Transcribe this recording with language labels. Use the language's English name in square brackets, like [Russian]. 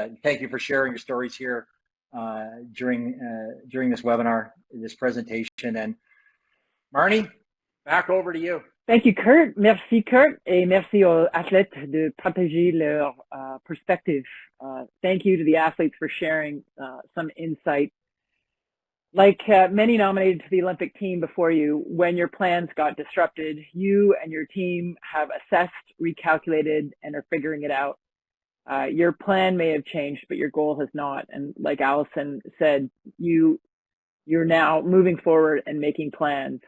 [English] Thank you for sharing your stories here during this webinar, this presentation. And Marty, back over to you. Thank you, Kurt. [French] Merci, Kurt, et merci aux athlètes de partager leur perspective. [English] Thank you to the athletes for sharing some insight. Like many nominated to the Olympic team before you, when your plans got disrupted, you and your team have assessed, recalculated, and are figuring it out. Your plan may have changed, but your goal has not. And like Allison said, you're now moving forward and making plans.